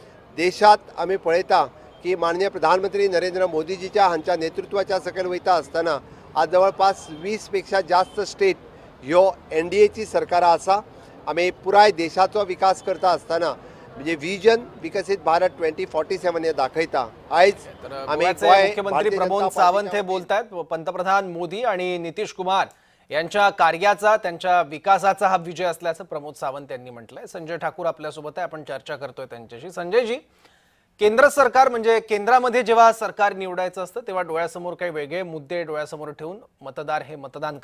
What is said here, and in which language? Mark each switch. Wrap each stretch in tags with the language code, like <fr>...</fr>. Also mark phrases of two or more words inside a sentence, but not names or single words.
<kok>देशात आमी पळयता की माननीय प्रधानमंत्री नरेंद्र मोदीजीच्या हांच्या नेतृत्वाच्या सकयल वयता आसतना आज जवळपास 20 पेक्षा जास्त स्टेट ह्यो NDAची सरकारां आसा। आमी पुराय देशाचो विकास करता आसतना म्हणजे विजन विकसित भारत 2047 हे दाखयता। आयज आमी</kok> <mr>मुख्यमंत्री प्रमोद सावंत हे बोलतायत, पंतप्रधान मोदी आणि नितीश कुमार यांच्या कार्याचा, त्यांच्या विकासाचा हा विजय असल्याचं प्रमोद सावंत यांनी म्हटलंय। संजय ठाकूर आपल्यासोबत आहे, आपण चर्चा करतोय त्यांच्याशी। संजयजी, केंद्र सरकार म्हणजे केंद्रामध्ये जेव्हा सरकार निवडायचं असतं तेव्हा डोळ्यासमोर काही वेगळे मुद्दे डोळ्यासमोर ठेवून मतदार हे मतदान</mr>